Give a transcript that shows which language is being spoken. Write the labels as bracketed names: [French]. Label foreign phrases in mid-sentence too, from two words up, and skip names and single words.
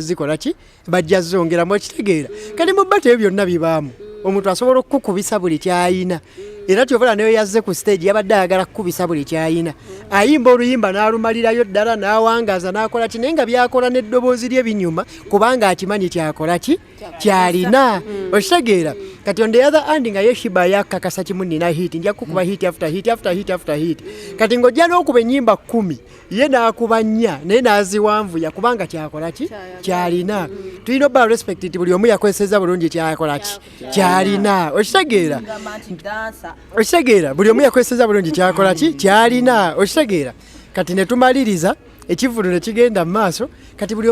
[Ganda] zikola ki bajja zongeramu okitegeera kati mu bbato ebyo byonna bibaamu omuntu asobola okukubisa buli kyayina era kyobola nayo yazze ku stage yabadde ayagala kukubisa buli kyayina ayimba oluyimba n'alumalirayo ddala n'awangaaza n'akola ki naye nga byakola n'eddoboozi lye binyuma kubanga akimanyi kyakola ki kyalina okitegeera kati [English] on the other hand [Ganda] nga ye sheebah yakakasa kimu nina hit nja kukuba [English] hit after hit after hit after hit [Ganda] kati ng'ojja n'okuba ennyimba 10 ye n'akuba 4 naye n'aziwanvuya kubanga kyakola ki kyalina tulina obba respect nti buli omu yakozeseza bulungi kyakola ki kyalina okitegeera buli omu yakozeseza bulungi kyakola ki kyalina okitegeera kati ne tumaliriza ekivulu ne kigenda mu maaso kati buli